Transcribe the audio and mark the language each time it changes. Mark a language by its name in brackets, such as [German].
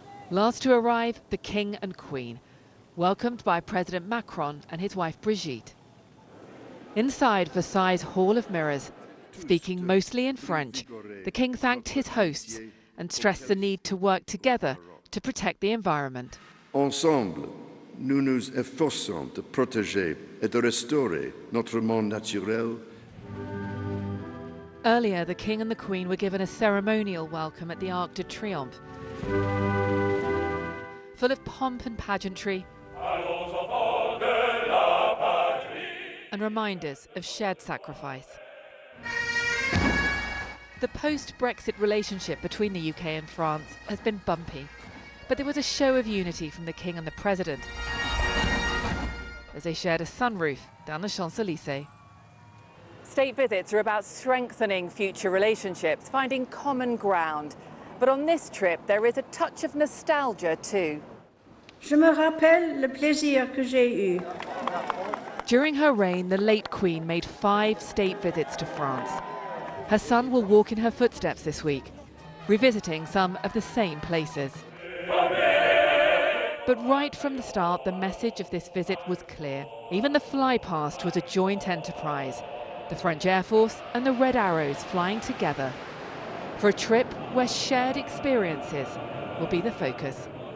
[English] Last to arrive, the King and Queen, welcomed by President Macron and his wife Brigitte. Inside Versailles' Hall of Mirrors, speaking mostly in French, the King thanked his hosts and stressed the need to work together to protect the environment. [French] Ensemble, nous nous efforçons de protéger et de restaurer notre monde naturel. [English] Earlier, the King and the Queen were given a ceremonial welcome at the Arc de Triomphe, full of pomp and pageantry and reminders of shared sacrifice. The post-Brexit relationship between the UK and France has been bumpy, but there was a show of unity from the King and the President as they shared a sunroof down the Champs-Élysées. State visits are about strengthening future relationships, finding common ground. But on this trip, there is a touch of nostalgia too. [French] Je me rappelle le plaisir que j'ai eu. [English] During her reign, the late Queen made 5 state visits to France. Her son will walk in her footsteps this week, revisiting some of the same places. But right from the start, the message of this visit was clear. Even the flypast was a joint enterprise. The French Air Force and the Red Arrows flying together for a trip where shared experiences will be the focus.